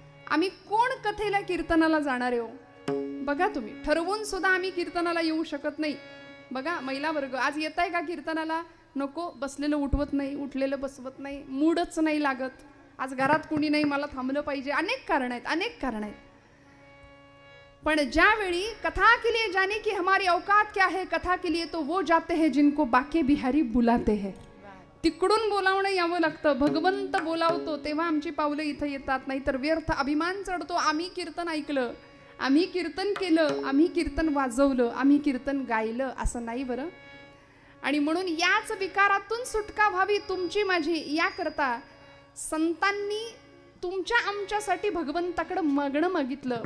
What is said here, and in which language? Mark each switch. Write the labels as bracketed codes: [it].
[mr] आम्ही कोण कथेला कीर्तनाला जाणार आहे हो. बघा तुम्ही, ठरवून सुद्धा आम्ही कीर्तनाला येऊ शकत नाही. बघा महिला वर्ग आज येत आहे का कीर्तनाला? नको. बसलेलं उठवत नाही, उठलेलं बसवत नाही, मूडच नाही लागत. आज घरात कुणी नाही, मला थांबलं पाहिजे. अनेक कारण आहेत, अनेक कारण आहेत. पण ज्यावेळी [hi] कथा के लिए जाने की हमारी औकात क्या है, कथा के लिए तो वो जाते हैं जिनको बाके बिहारी बुलाते हैं. [mr] तिकडून बोलावणं यावं लागतं. भगवंत बोलावतो तेव्हा आमची पावलं इथं येतात. नाहीतर व्यर्थ अभिमान चढतो. आम्ही कीर्तन ऐकलं, आम्ही कीर्तन केलं, आम्ही कीर्तन वाजवलं, आम्ही कीर्तन गायलं, असं नाही बरं. आणि म्हणून याच विकारातून सुटका व्हावी तुमची माझी, याकरता संतांनी तुमच्या आमच्यासाठी भगवंताकडे मागणं मागितलं.